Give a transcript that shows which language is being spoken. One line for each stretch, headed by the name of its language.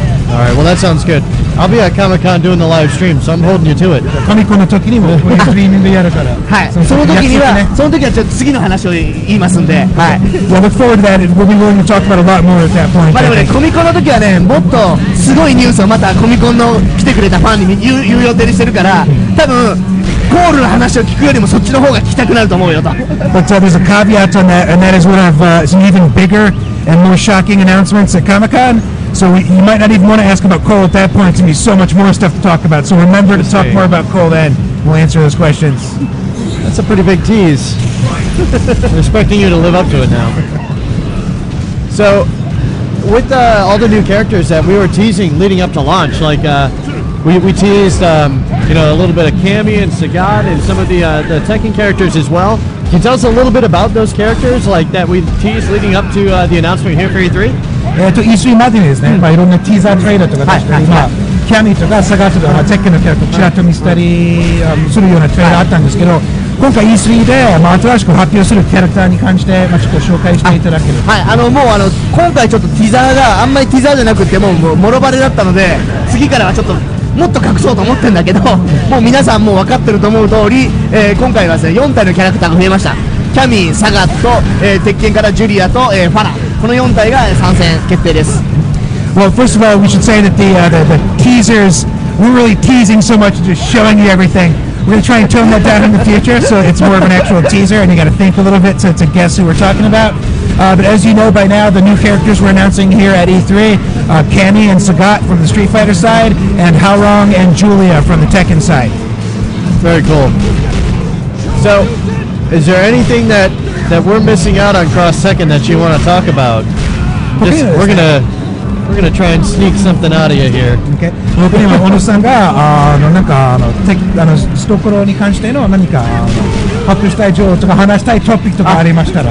English: All right, well that sounds good. I'll be at Comic-Con doing the live stream, so I'm holding you to it.
Japanese: コミコンの時にもこういうストリーミングやるから。はい。その時はちょっと次の話を言いますんで。はい。
English: Well, look forward to that. We'll be willing to talk about a lot more at that point.
Japanese: でもね、コミコンの時はね、もっとすごいニュースをまたコミコンの来てくれたファンに言う予定にしてるから、多分コールの話を聞くよりもそっちの方が聞きたくなると思うよと。
English: But there's a caveat on that, and that is one of some even bigger and more shocking announcements at Comic-Con. So you might not even want to ask about Cole at that point. It's going to be so much more stuff to talk about. So remember to talk more about Cole then. We'll answer those questions. That's a pretty big tease. I'm expecting you to live up to it now. So, with all the new characters that we were teasing leading up to launch, like we teased, a little bit of Cammy and Sagat and some of the Tekken characters as well. Can you tell us a little bit about those characters, like that we teased leading up to the announcement here for E3?
Japanese: E3 までにですね、いろんなティーザートレーラーとか出したり、キャミーとかサガとかテックのキャラクターちらっと見せたりするようなトレーラーあったんですけど、今回 E3 で新しく発表するキャラクターに関してちょっと紹介していただける。はい、もう今回ちょっとティザーがあんまりティザーじゃなくてもうもろバレだったので、次からはちょっともっと隠そうと思ってるんだけど、もう皆さんもう分かってると思う通り、今回はですね4体のキャラクターが増えました。キャミー、サガット、鉄拳からジュリアと、ファラ、この4体が参戦決定です。
English: Well, first of all, we should say that the teasers, we're really teasing so much, just showing you everything. We're going to try and tone that down in the future, so it's more of an actual teaser, and you got to think a little bit to guess who we're talking about. But as you know by now, the new characters we're announcing here at E3, Cammy and Sagat from the Street Fighter side, and Haorong and Julia from the Tekken side. Very cool. So, is there anything that we're missing out on Cross Tekken that you want to talk about? We're gonna try and sneak something out of you here. Okay.
Japanese: 僕には小野さんがなんかストコロに関しての何か発表したい情報とか話したいトピックとかありましたら。